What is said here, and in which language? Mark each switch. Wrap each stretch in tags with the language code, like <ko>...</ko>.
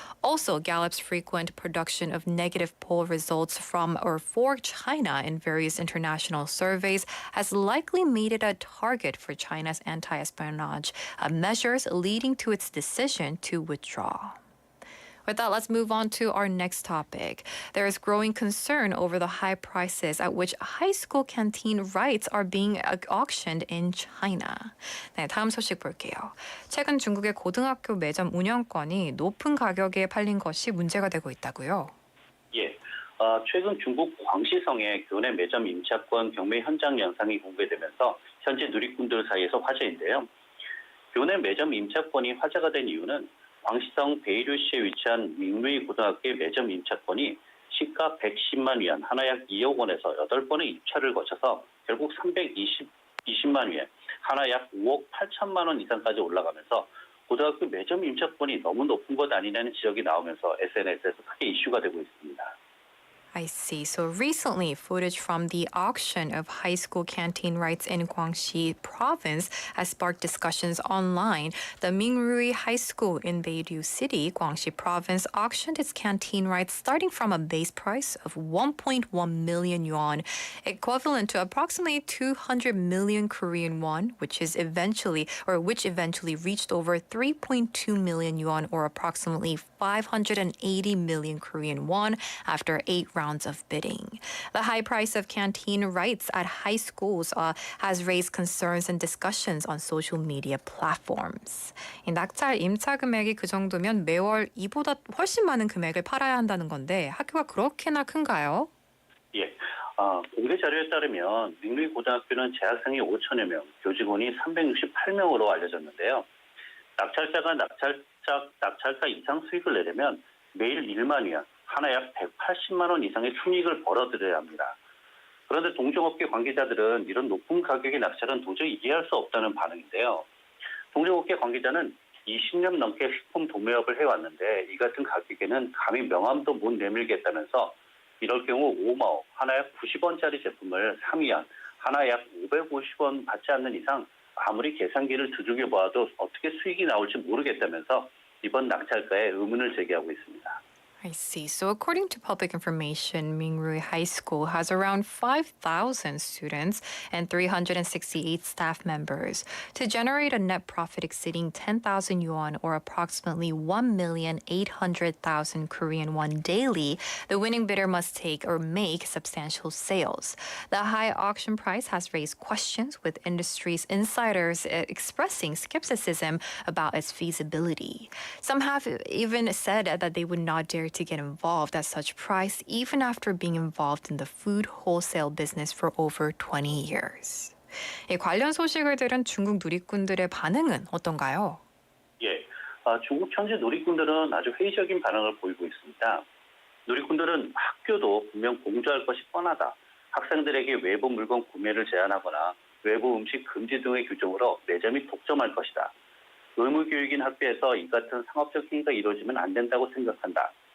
<en>Also, Gallup's frequent production of negative poll results from or for China in various international surveys has likely made it a target for China's anti-espionage measures, leading to its decision to withdraw. With that, let's move on to our next topic. There is growing concern over the high prices at which high school canteen rights are being auctioned in China.</en> <ko>네, 다음 소식 볼게요. 최근 중국의 고등학교 매점 운영권이 높은 가격에 팔린 것이 문제가 되고 있다고요? 예. 최근 중국 광시성의 교내 매점 임차권 경매 현장 영상이 공개되면서 현지 누리꾼들 사이에서 화제인데요. 교내 매점 임차권이 화제가 된 이유는 광시성 베이류시에 위치한 밍루이 고등학교의 매점 임차권이 시가 110만 위안, 하나 약 2억 원에서 8번의 입찰을 거쳐서 결국 320만 위안, 하나 약 5억 8천만 원 이상까지 올라가면서 고등학교 매점 임차권이 너무 높은 것 아니냐는 지적이 나오면서 SNS에서 크게 이슈가 되고 있습니다.</ko> <en>I see. So recently, footage from the auction of high school canteen rights in Guangxi province has sparked discussions online. The Mingrui High School in Beirut City, Guangxi province, auctioned its canteen rights starting from a base price of 1.1 million yuan, equivalent to approximately 200 million Korean won, which eventually reached over 3.2 million yuan, or approximately 580 million Korean won, after 8 rounds of bidding. The high price of canteen rights at high schools has raised concerns and discussions on social media platforms.</en> <ko>이 낙찰 임차 금액이 그 정도면 매월 이보다 훨씬 많은 금액을 팔아야 한다는 건데 학교가 그렇게나 큰가요? 예. 공개 자료에 따르면 밍루이 고등학교는 재학생이 5천여 명, 교직원이 368명으로 알려졌는데요. 낙찰자가 낙찰가 이상 수익을 내려면 매일 1만 위안, 하나 약 180만 원 이상의 순이익을 벌어들여야 합니다. 그런데 동종업계 관계자들은 이런 높은 가격의 낙찰은 도저히 이해할 수 없다는 반응인데요. 동종업계 관계자는 20년 넘게 식품 도매업을 해왔는데 이 같은 가격에는 감히 명함도 못 내밀겠다면서 이럴 경우 5마오, 하나 약 90원짜리 제품을 3위안, 하나 약 550원 받지 않는 이상 아무리 계산기를 두들겨 보아도 어떻게 수익이 나올지 모르겠다면서 이번 낙찰가에 의문을 제기하고 있습니다.</ko> <en>I see. So according to public information, Mingrui High School has around 5,000 students and 368 staff members. To generate a net profit exceeding 10,000 yuan, or approximately 1,800,000 Korean won daily, the winning bidder must take or make substantial sales. The high auction price has raised questions, with industry's insiders expressing skepticism about its feasibility. Some have even said that they would not dare to get involved at such price, even after being involved in the food wholesale business for over 20 years.</en> <ko>이 관련 소식을 들은 중국 누리꾼들의 반응은 어떤가요? 예, 중국 현지 누리꾼들은 아주 회의적인 반응을 보이고 있습니다. 누리꾼들은 학교도 분명 공조할 것이 뻔하다, 학생들에게 외부 물건 구매를 제한하거나 외부 음식 금지 등의 규정으로 매점이 독점할 것이다, 의무교육인 학교에서 이 같은 상업적 행위가 이루어지면 안 된다고 생각한다,</ko>